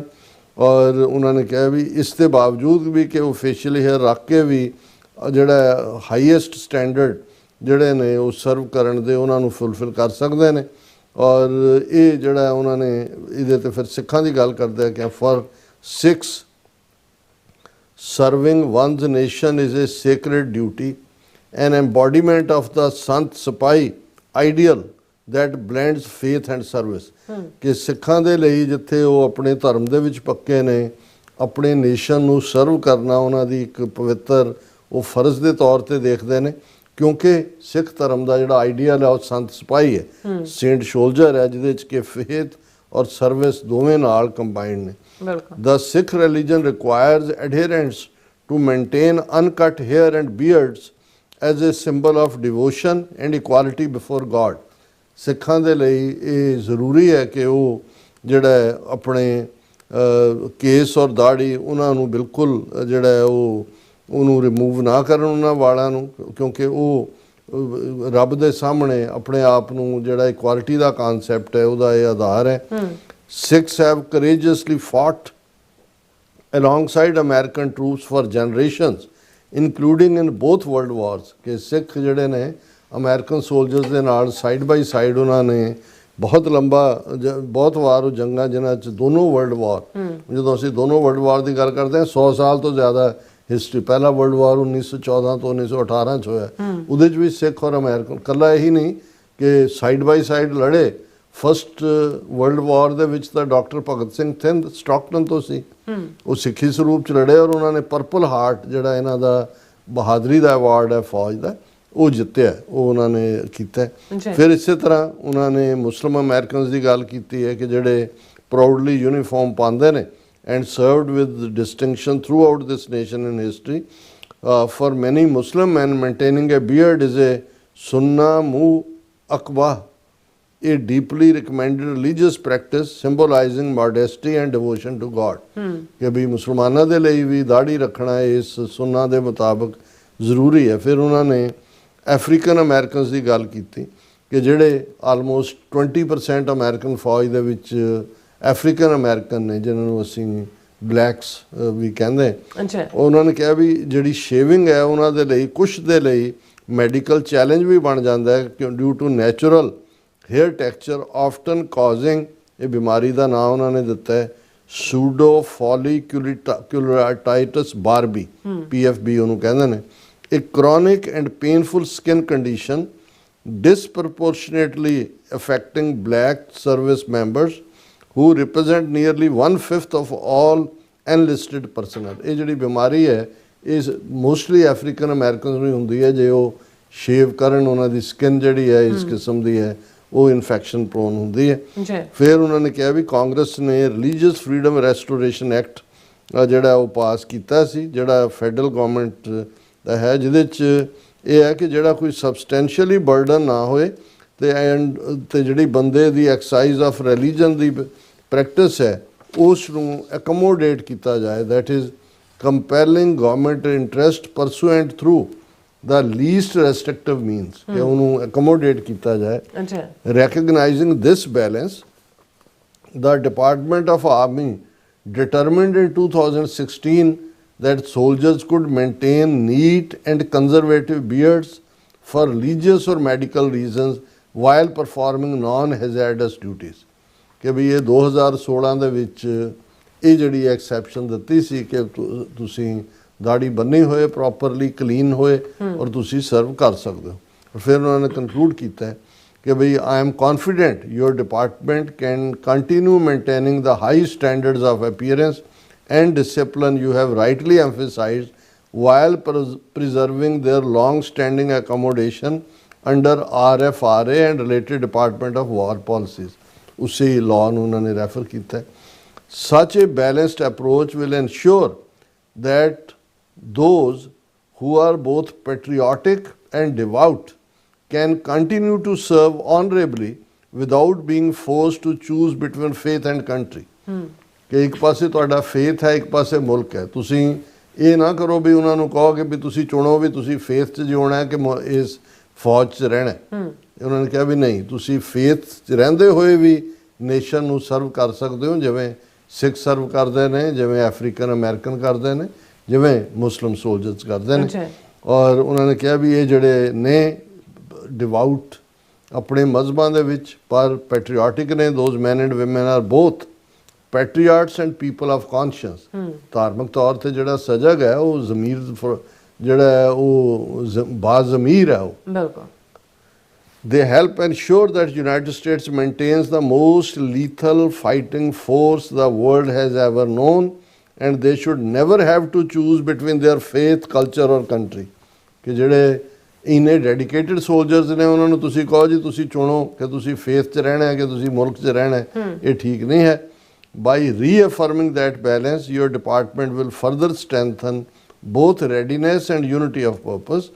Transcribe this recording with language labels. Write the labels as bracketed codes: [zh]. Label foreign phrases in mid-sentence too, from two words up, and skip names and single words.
[pa] ਔਰ ਉਹਨਾਂ ਨੇ ਕਿਹਾ ਵੀ ਇਸ ਦੇ ਬਾਵਜੂਦ ਵੀ ਕਿ ਉਹ [en] facial hair [pa] ਰੱਖ ਕੇ ਵੀ ਜਿਹੜਾ [en] highest standard [pa] ਜਿਹੜੇ ਨੇ ਉਹ ਸਰਵ ਕਰਨ ਦੇ ਉਹਨਾਂ ਨੂੰ ਫੁਲਫਿਲ ਕਰ ਸਕਦੇ ਨੇ। ਔਰ ਇਹ ਜਿਹੜਾ ਉਹਨਾਂ ਨੇ ਇਹਦੇ 'ਤੇ ਫਿਰ ਸਿੱਖਾਂ ਦੀ ਗੱਲ ਕਰਦੇ ਕਿ [en] For Sikhs serving one's nation is a sacred duty, an embodiment of the [pa] ਸੰਤ ਸਿਪਾਹੀ [en] ਆਈਡੀਅਲ that blends faith and service। [pa] ਕਿ ਸਿੱਖਾਂ ਦੇ ਲਈ ਜਿੱਥੇ ਉਹ ਆਪਣੇ ਧਰਮ ਦੇ ਵਿੱਚ ਪੱਕੇ ਨੇ, ਆਪਣੇ ਨੇਸ਼ਨ ਨੂੰ ਸਰਵ ਕਰਨਾ ਉਹਨਾਂ ਦੀ ਇੱਕ ਪਵਿੱਤਰ ਉਹ ਫਰਜ਼ ਦੇ ਤੌਰ ਤੇ ਦੇਖਦੇ ਨੇ, ਕਿਉਂਕਿ ਸਿੱਖ ਧਰਮ ਦਾ ਜਿਹੜਾ ਆਈਡੀਅਲ ਹੈ ਉਹ ਸੰਤ ਸਿਪਾਹੀ ਹੈ, [en] saint soldier [pa] ਹੈ, ਜਿਹਦੇ 'ਚ ਕਿ ਫੇਥ ਔਰ ਸਰਵਿਸ ਦੋਵੇਂ ਨਾਲ ਕੰਬਾਈਨਡ ਨੇ। [en] The Sikh religion requires adherents to maintain uncut hair and beards as a symbol of devotion and equality before God। [pa] ਸਿੱਖਾਂ ਦੇ ਲਈ ਇਹ ਜ਼ਰੂਰੀ ਹੈ ਕਿ ਉਹ ਜਿਹੜਾ ਆਪਣੇ ਕੇਸ ਔਰ ਦਾੜੀ ਉਹਨਾਂ ਨੂੰ ਬਿਲਕੁਲ ਜਿਹੜਾ ਹੈ ਉਹਨੂੰ ਰਿਮੂਵ ਨਾ ਕਰਨ ਉਹਨਾਂ ਵਾਲਾਂ ਨੂੰ, ਕਿਉਂਕਿ ਉਹ ਰੱਬ ਦੇ ਸਾਹਮਣੇ ਆਪਣੇ ਆਪ ਨੂੰ ਜਿਹੜਾ ਇਕੁਆਲਿਟੀ ਦਾ ਕਨਸੈਪਟ ਹੈ ਉਹਦਾ ਇਹ ਆਧਾਰ ਹੈ। [en] Sikhs have courageously fought alongside American troops for generations, including in both world wars, [pa] ਕਿ ਸਿੱਖ ਜਿਹੜੇ ਨੇ [en] American soldiers [pa] ਦੇ ਨਾਲ [en] side by side [pa] ਉਹਨਾਂ ਨੇ ਬਹੁਤ ਬਹੁਤ ਵਾਰ ਉਹ ਜੰਗਾਂ ਜਿਨ੍ਹਾਂ 'ਚ ਦੋਨੋਂ [en] world war, [pa] ਜਦੋਂ ਅਸੀਂ ਦੋਨੋਂ [en] world war [pa] ਦੀ ਗੱਲ ਕਰਦੇ ਹਾਂ 100 ਸਾਲ ਤੋਂ ਜ਼ਿਆਦਾ ਹਿਸਟਰੀ, ਪਹਿਲਾ ਵਰਲਡ ਵਾਰ 1914 ਤੋਂ 1918 'ਚ ਹੋਇਆ, ਉਹਦੇ 'ਚ ਵੀ ਸਿੱਖ ਔਰ ਅਮਰੀਕਨ, ਇਕੱਲਾ ਇਹੀ ਨਹੀਂ ਕਿ [en] side by side [pa] ਲੜੇ। [en] First World War [pa] ਦੇ ਵਿੱਚ ਤਾਂ ਡਾਕਟਰ ਭਗਤ ਸਿੰਘ ਥਿੰਦ ਸਟਾਕਟਨ ਤੋਂ ਸੀ, ਉਹ ਸਿੱਖੀ ਸਰੂਪ 'ਚ ਲੜੇ ਔਰ ਉਹਨਾਂ ਨੇ ਪਰਪਲ ਹਾਰਟ ਜਿਹੜਾ ਇਹਨਾਂ ਦਾ ਬਹਾਦਰੀ ਦਾ ਅਵਾਰਡ ਹੈ ਫੌਜ ਦਾ, ਉਹ ਜਿੱਤਿਆ, ਉਹ ਉਹਨਾਂ ਨੇ ਕੀਤਾ। ਫਿਰ ਇਸੇ ਤਰ੍ਹਾਂ ਉਹਨਾਂ ਨੇ [en] Muslim Americans [pa] ਦੀ ਗੱਲ ਕੀਤੀ ਹੈ ਕਿ ਜਿਹੜੇ [en] proudly uniform [pa] ਪਾਉਂਦੇ ਨੇ [en] and served with distinction throughout this nation in history. For many Muslim men, maintaining a beard is a [ar] سنة مؤكدة, [en] a deeply recommended religious practice symbolizing modesty and devotion to God. [hi] कि भी मुसलमानों के लिए भी दाढ़ी रखना इस सुन्ना के मुताबिक ज़रूरी है। फिर उन्होंने अफ्रीकन अमेरिकनस की गल की कि [pa] ਜਿਹੜੇ ਆਲਮੋਸਟ 20% ਅਮਰੀਕਨ ਫੌਜ ਦੇ ਵਿੱਚ [en] African American [pa] ਨੇ, ਜਿਨ੍ਹਾਂ ਨੂੰ ਅਸੀਂ ਬਲੈਕਸ ਵੀ ਕਹਿੰਦੇ, ਉਹਨਾਂ ਨੇ ਕਿਹਾ ਵੀ ਜਿਹੜੀ ਸ਼ੇਵਿੰਗ ਹੈ ਉਹਨਾਂ ਦੇ ਲਈ ਕੁਛ ਦੇ ਲਈ [en] medical challenge [pa] ਵੀ ਬਣ ਜਾਂਦਾ ਹੈ, [en] due to natural hair texture often causing, [pa] ਇਹ ਬਿਮਾਰੀ ਦਾ ਨਾਮ ਉਹਨਾਂ ਨੇ ਦਿੱਤਾ ਹੈ ਸੂਡੋ [en] folliculitis barbae, PFB [pa] ਉਹਨੂੰ ਕਹਿੰਦੇ ਨੇ, ਇੱਕ [en] chronic and painful skin condition disproportionately affecting black service members who represent nearly 1/5 of all enlisted personnel. [pa] ਇਹ ਜਿਹੜੀ ਬਿਮਾਰੀ ਹੈ ਇਹ ਮੋਸਟਲੀ [en] African Americans [pa] ਨੂੰ ਹੁੰਦੀ ਹੈ, ਜੇ ਉਹ ਸ਼ੇਵ ਕਰਨ ਉਹਨਾਂ ਦੀ ਸਕਿਨ ਜਿਹੜੀ ਹੈ ਇਸ ਕਿਸਮ ਦੀ ਹੈ ਉਹ [en] infection prone [pa] ਹੁੰਦੀ ਹੈ। ਫਿਰ ਉਹਨਾਂ ਨੇ ਕਿਹਾ ਵੀ ਕਾਂਗਰਸ ਨੇ ਰਿਲੀਜੀਅਸ ਫਰੀडम ਰੈਸਟੋਰੇਸ਼ਨ ਐਕਟ ਜਿਹੜਾ ਉਹ ਪਾਸ ਕੀਤਾ ਸੀ, ਜਿਹੜਾ [en] federal government [pa] ਦਾ ਹੈ, ਜਿਹਦੇ 'ਚ ਇਹ ਹੈ ਕਿ ਜਿਹੜਾ ਕੋਈ [en] substantially burden [pa] ਨਾ ਹੋਏ ਤੇ ਜਿਹੜੀ ਬੰਦੇ ਦੀ [en] exercise of religion [pa] ਦੀ ਪ੍ਰੈਕਟਿਸ ਹੈ ਉਸ ਨੂੰ ਐਕਮੋਡੇਟ ਕੀਤਾ ਜਾਏ, [en] that is compelling government interest pursuant through the least restrictive means, [pa] ਕਿ ਉਹਨੂੰ ਐਕਮੋਡੇਟ ਕੀਤਾ ਜਾਏ। [en] Recognizing this balance the Department of Army determined in 2016 that soldiers could maintain neat and conservative beards for religious or medical reasons while performing non-hazardous duties. [pa] ਕਿ ਵੀ ਇਹ 2016 ਦੇ ਵਿੱਚ ਇਹ ਜਿਹੜੀ ਐਕਸੈਪਸ਼ਨ ਦਿੱਤੀ ਸੀ ਕਿ ਤੁਸੀਂ ਦਾੜੀ ਬੰਨੀ ਹੋਏ, ਪ੍ਰੋਪਰਲੀ ਕਲੀਨ ਹੋਏ ਔਰ ਤੁਸੀਂ ਸਰਵ ਕਰ ਸਕਦੇ ਹੋ। ਫਿਰ ਉਹਨਾਂ ਨੇ ਕਨਕਲੂਡ ਕੀਤਾ [hi] कि भाई [en] I am confident your department can continue maintaining the high standards of appearance and discipline you have rightly emphasized while preserving their long-standing accommodation under RFRA and related Department of War policies. [pa] उसी law ਨੂੰ ਉਹਨਾਂ ਨੇ refer ਕੀਤਾ। [en] Such a balanced approach will ensure that those who are both patriotic and devout can continue to serve honorably without being forced to choose between faith and country. [pa] ਕਿ ਇੱਕ ਪਾਸੇ ਤੁਹਾਡਾ ਫੇਥ ਹੈ, ਇੱਕ ਪਾਸੇ ਮੁਲਕ ਹੈ, ਤੁਸੀਂ ਇਹ ਨਾ ਕਰੋ ਵੀ ਉਹਨਾਂ ਨੂੰ ਕਹੋ ਕਿ ਵੀ ਤੁਸੀਂ ਚੁਣੋ ਵੀ ਤੁਸੀਂ ਫੇਥ 'ਚ ਜਿਉਣਾ ਹੈ ਕਿ ਇਸ ਫੌਜ 'ਚ ਰਹਿਣਾ। ਉਹਨਾਂ ਨੇ ਕਿਹਾ ਵੀ ਨਹੀਂ, ਤੁਸੀਂ ਫੇਥ 'ਚ ਰਹਿੰਦੇ ਹੋਏ ਵੀ ਨੇਸ਼ਨ ਨੂੰ ਸਰਵ ਕਰ ਸਕਦੇ ਹੋ, ਜਿਵੇਂ ਸਿੱਖ ਸਰਵ ਕਰਦੇ ਨੇ, ਜਿਵੇਂ [en] African American [pa] ਕਰਦੇ ਨੇ, ਜਿਵੇਂ [en] Muslim soldiers [pa] ਕਰਦੇ ਨੇ। ਔਰ ਉਹਨਾਂ ਨੇ ਕਿਹਾ ਵੀ ਇਹ ਜਿਹੜੇ ਨੇ ਡਿਵਾਊਟ ਆਪਣੇ ਮਜ਼ਹਬਾਂ ਦੇ ਵਿੱਚ ਪਰ ਪੈਟਰੀਓਟਿਕ ਨੇ, [en] those men and women are both patriots and people of conscious. [pa] ਧਾਰਮਿਕ ਤੌਰ 'ਤੇ ਜਿਹੜਾ ਸਜਗ ਹੈ ਉਹ ਜ਼ਮੀਰ ਜਿਹੜਾ ਹੈ ਉਹ ਬਾਜ਼ਮੀਰ ਹੈ ਉਹ। ਬਿਲਕੁਲ। [en] They help ensure that United States maintains the most lethal fighting force the world has ever known and they should never have to choose between their faith, culture or country. [pa] ਕਿ ਜਿਹੜੇ ਇੰਨੇ [en] dedicated soldiers [pa] ਨੇ ਉਹਨਾਂ ਨੂੰ ਤੁਸੀਂ ਕਹੋ ਜੀ ਤੁਸੀਂ ਚੁਣੋ ਕਿ ਤੁਸੀਂ ਫੇਥ 'ਚ ਰਹਿਣਾ ਹੈ ਕਿ ਤੁਸੀਂ ਮੁਲਕ 'ਚ ਰਹਿਣਾ ਹੈ, ਇਹ ਠੀਕ ਨਹੀਂ ਹੈ। [en] By reaffirming that balance your department will further strengthen both readiness and unity of purpose.